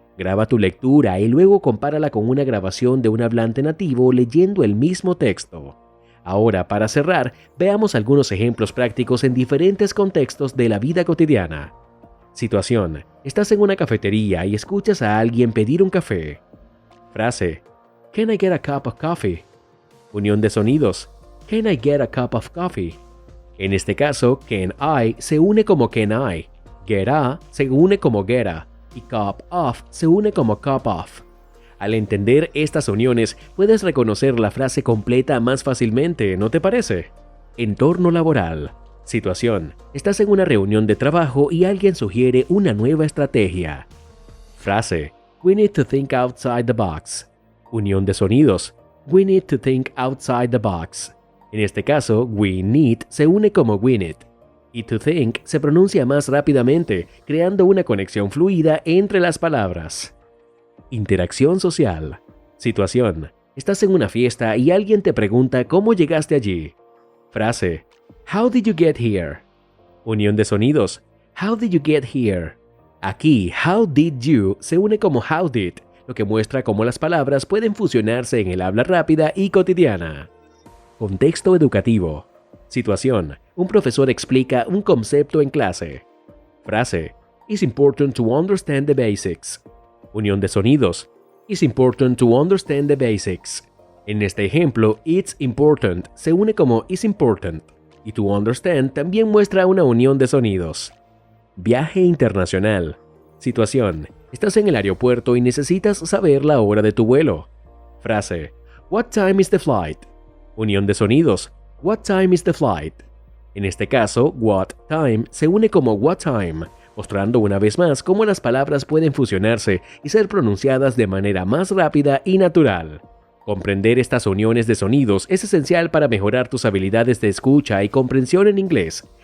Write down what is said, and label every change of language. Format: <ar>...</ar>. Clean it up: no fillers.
<es>Graba tu lectura y luego compárala con una grabación de un hablante nativo leyendo el mismo texto. Ahora, para cerrar, veamos algunos ejemplos prácticos en diferentes contextos de la vida cotidiana. Situación: estás en una cafetería y escuchas a alguien pedir un café.</es> <en>Frase: Can I get a cup of coffee?</en> <es>Unión de sonidos:</es> <en>Can I get a cup of coffee?</en> <es>En este caso, can I se une como can I, get a se une como get a y cup of se une como cup of. Al entender estas uniones, puedes reconocer la frase completa más fácilmente, ¿no te parece? Entorno laboral. Situación: estás en una reunión de trabajo y alguien sugiere una nueva estrategia.</es> <en>Frase: We need to think outside the box.</en> <es>Unión de sonidos:</es> <en>We need to think outside the box.</en> <es>En este caso, we need se une como win it, y to think se pronuncia más rápidamente, creando una conexión fluida entre las palabras. Interacción social. Situación: estás en una fiesta y alguien te pregunta cómo llegaste allí.</es> <en>Frase: How did you get here?</en> <es>Unión de sonidos:</es> <en>How did you get here?</en> <es>Aquí, how did you se une como how did, lo que muestra cómo las palabras pueden fusionarse en el habla rápida y cotidiana. Contexto educativo. Situación: un profesor explica un concepto en clase.</es> <en>Frase: It's important to understand the basics.</en> <es>Unión de sonidos:</es> <en>It's important to understand the basics.</en> <es>En este ejemplo, it's important se une como is important, y to understand también muestra una unión de sonidos. Viaje internacional. Situación: estás en el aeropuerto y necesitas saber la hora de tu vuelo.</es> <en>Frase: What time is the flight? Unión de sonidos: What time is the flight?</en> <es>En este caso, what time se une como what time, mostrando una vez más cómo las palabras pueden fusionarse y ser pronunciadas de manera más rápida y natural. Comprender estas uniones de sonidos es esencial para mejorar tus habilidades de escucha y comprensión en inglés.</es>